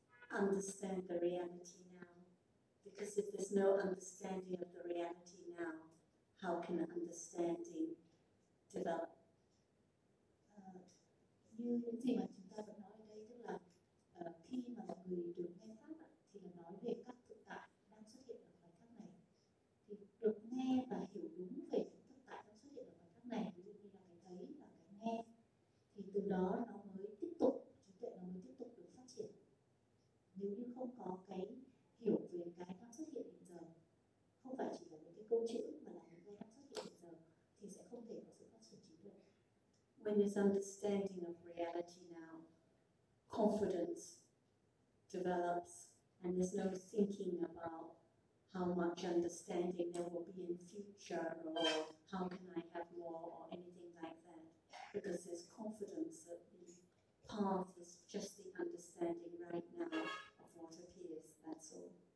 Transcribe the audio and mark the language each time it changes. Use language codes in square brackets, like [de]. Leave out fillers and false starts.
[en] Understand the reality now, because if there's no understanding of the reality now, how can understanding develop? [vi] như những gì mà chúng ta vẫn nói ở đây, tức là khi mà mọi người được nghe pháp thì là nói về các thực tại đang xuất hiện ở bài pháp này, thì được nghe và hiểu đúng về những thực tại đang xuất hiện ở bài pháp này, ví dụ như là cái thấy và cái nghe, thì từ đó nó mới tiếp tục, trí tuệ nó mới tiếp tục được phát triển. Nếu như không có cái hiểu về cái đang xuất hiện hiện giờ, không phải chỉ là những cái câu chữ mà là những cái đang xuất hiện hiện giờ, thì sẽ không thể có sự phát triển trí tuệ. [en] When there's understanding of reality now, confidence develops, and there's no thinking about how much understanding there will be in future or how can I have more or anything like that, because there's confidence that the path is just the understanding right now of what appears, that's all.